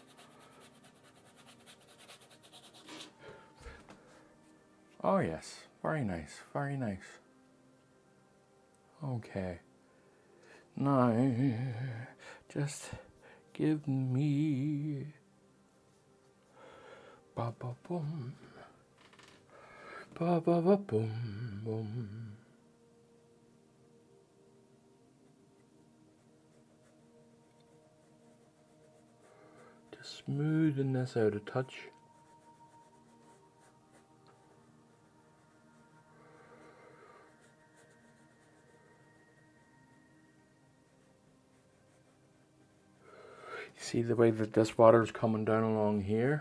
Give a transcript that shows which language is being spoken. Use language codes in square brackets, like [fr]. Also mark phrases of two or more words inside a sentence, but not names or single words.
[en] Oh yes, very nice, very nice. Okay. Now, just give me ba ba boom, ba ba ba boom boom. Just smoothing this out a touch. See the way that this water is coming down along here?